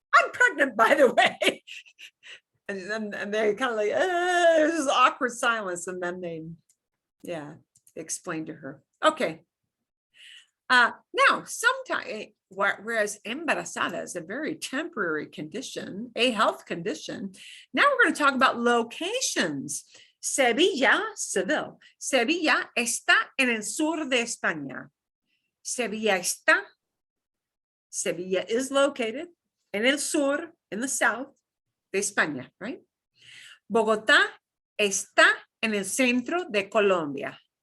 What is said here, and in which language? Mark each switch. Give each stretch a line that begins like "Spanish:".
English: I'm pregnant, by the way. And they kind of like, there's this awkward silence. And then they explained to her. Okay. Now, sometimes, whereas embarazada is a very temporary condition, a health condition. Now we're going to talk about locations. Sevilla, Seville.
Spanish: Sevilla está en el sur de España. Sevilla está.
English: Sevilla is located
Spanish: en el sur,
English: in the south
Spanish: de España,
English: right?
Spanish: Bogotá está en el centro de Colombia.